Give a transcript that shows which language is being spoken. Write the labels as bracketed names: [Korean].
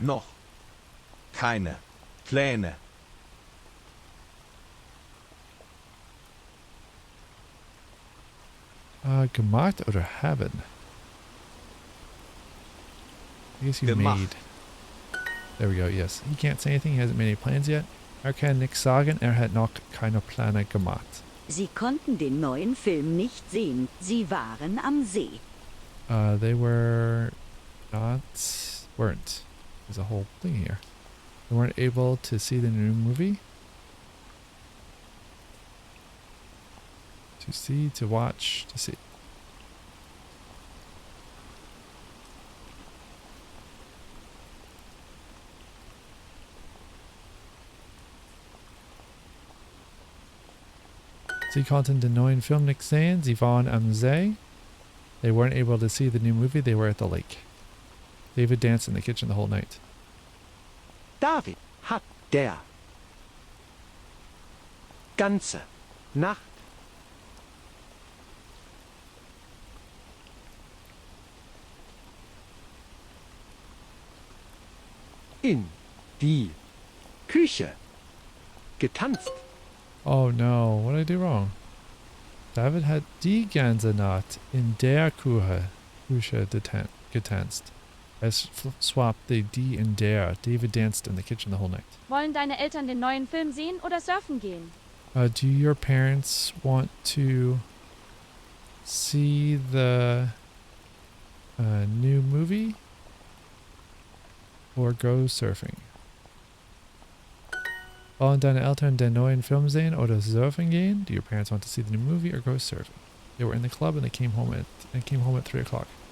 [German] Noch. Keine. Pläne. Gemacht oder haben? [English] I guess you [German] Gemacht. [English] made. There we go, yes. He can't say anything, he hasn't made any plans yet. [German] Er kann nix sagen, hat noch keine Pläne gemacht. Sie konnten den neuen Film nicht sehen. Sie waren am See. [English] They weren't. There's a whole thing here. They weren't able to see the new movie. To see, to watch, to see. [German] Sie konnten den neuen Film nicht sehen. Sie waren am See. [English] They weren't able to see the new movie. They were at the lake. David danced in the kitchen the whole night. [German] David hat der ganze Nacht in die Küche getanzt. [English] Oh no, what did I do wrong? [German] David hat die ganze Nacht in der Küche getanzt. [English] Es swapped the die and der. David danced in the kitchen the whole night. [German] Wollen deine Eltern den neuen Film sehen oder surfen gehen? [English] Do your parents want to see the new movie or go surfing? [German] Wollen deine Eltern den neuen Film sehen oder surfen gehen? [English] Do your parents want to see the new movie or go surfing? They were in the club and they came home at 3 o'clock.